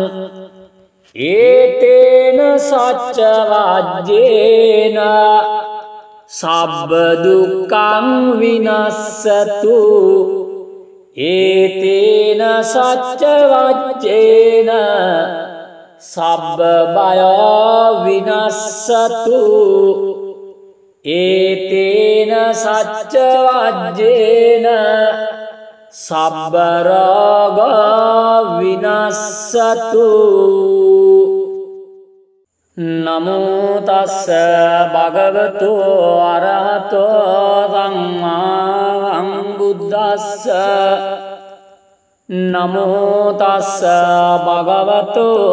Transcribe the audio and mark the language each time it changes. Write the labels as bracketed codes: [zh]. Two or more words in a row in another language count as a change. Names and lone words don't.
[pi] ඒතේන සච්ච වජ්ජේන සබ්බ දුක්ඛං විනස්සතු ඒතේන සච්ච වජ්ජේන සබ්බ බය විනස්සතු ඒතේන සච්ච වජ්ජේන සබ්බ රෝග විනස්සතු නමෝ තස්ස භගවතු අරහතෝ සම්මා සම්බුද්දස්ස නමෝ තස්ස භගවතු